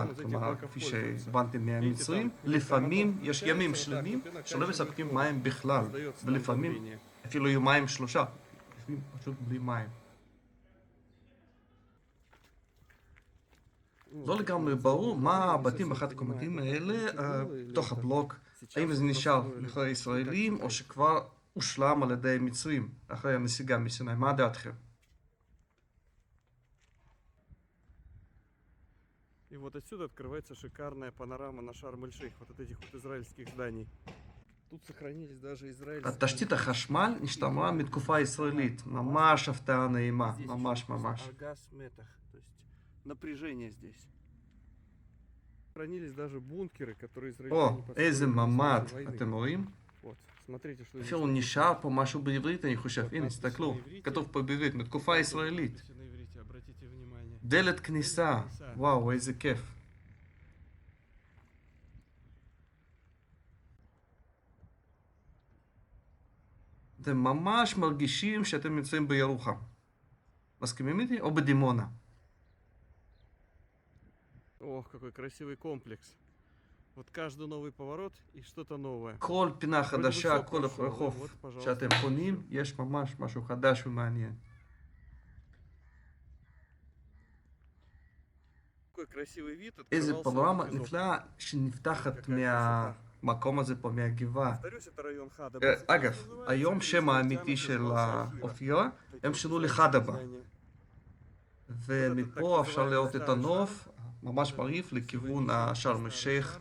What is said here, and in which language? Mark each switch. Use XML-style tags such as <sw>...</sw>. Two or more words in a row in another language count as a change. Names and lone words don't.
<he>כלומר, כפי שהבנתם מהמצרים, לפעמים יש ימים שלמים שלא מספקים מים בכלל, ולפעמים אפילו יומיים 3, לפעמים פשוט בלי מים. לא לגמרי ברור מה הבתים באחת הקומתים האלה בתוך הבלוק, האם זה נשאר לכאורה ישראלים או שכבר הושלם על ידי מצרים אחרי הנסיגה מסיני. מה דעתכם?</he> <ru>И вот отсюда открывается шикарная панорама на Шарм эль-Шейх, вот от этих вот израильских зданий. Тут сохранились даже израильские...</ru> <he>תשתית החשמל נשתמרה מתקופה ישראלית, ממש הפתעה נעימה, ממש. ארגז מתח,</he> <ru>то есть напряжение здесь. Сохранились даже бункеры, которые израильтяне построили.</ru> <he>איזה ממ"ד, אתם רואים? אפילו אפילו נשאר פה משהו בעברית, אני חושב. הנה, תסתכלו, כתוב פה בעברית, מתקופה ישראלית. דלת כניסה, וואו, איזה כיף. אתם ממש מרגישים שאתם נמצאים בירוחם. מסכימים איתי? או בדימונה.</he> <ru>Ох, какой красивый комплекс. Вот каждый новый поворот и что-то новое.</ru> <he>כל פינה חדשה, כל רחוב שאתם פונים, יש ממש משהו חדש ומעניין.</he> <ru>Какой красивый вид.</ru> <he>איזה פנורמה נפלאה שנפתחת מהמקום הזה פה, מהגבעה. אגב, היום שם האמיתי של האופירה, הם שינו לחדבה. ומפה אפשר לראות את הנוף, ממש מרהיב לכיוון שארם א-שייח.</he>